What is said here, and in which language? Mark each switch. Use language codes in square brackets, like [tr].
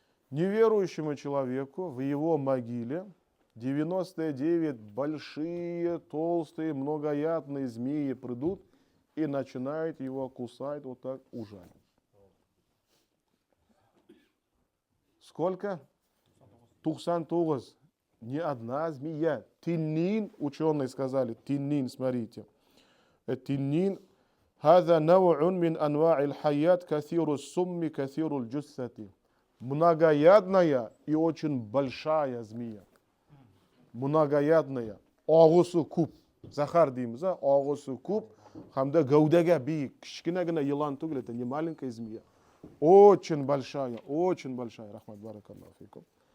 [ru] Неверующему человеку в его могиле 99 большие, толстые, многоядные змеи придут и начинают его кусать, вот так ужалить. Сколько? 99, не одна змея. Тиннин, ученые сказали, тиннин, смотрите. Тиннин, [ar] هذا نوع من أنواع الحياة كثير السم كثير الجثة. [ru] Многоядная и очень большая змея. [uz] Многоядная. Og'usi ko'p. Zahar deymiz, og'usi ko'p. Hamda gavdaga biik. Kichkinagina yilon tugul, [ru] это не маленькая змея. Очень большая, рахмат [ar] баракаллаху фикум.